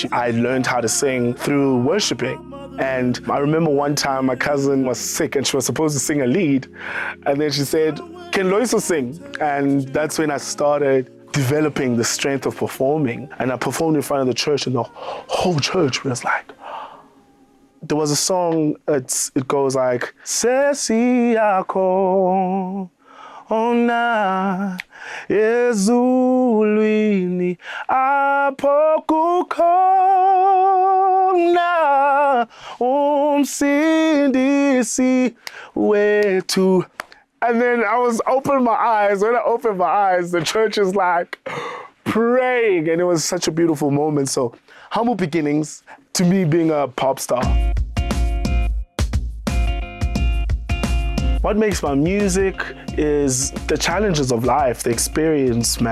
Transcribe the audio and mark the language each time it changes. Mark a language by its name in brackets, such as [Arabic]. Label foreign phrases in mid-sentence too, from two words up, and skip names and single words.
[English] I learned how to sing through worshiping. And I remember one time my cousin was sick and she was supposed to sing a lead. And then she said, can Lloyiso sing? And that's when I started developing the strength of performing. And I performed in front of the church and the whole church was like, there was a song, it goes like, [Xhosa] Sesi yako ona ezulwini apokukona umsindisi wethu. [English] And then I was opening my eyes. When I opened my eyes, the church is like praying. And it was such a beautiful moment. So humble beginnings to me being a pop star. What makes my music is the challenges of life, the experience, man.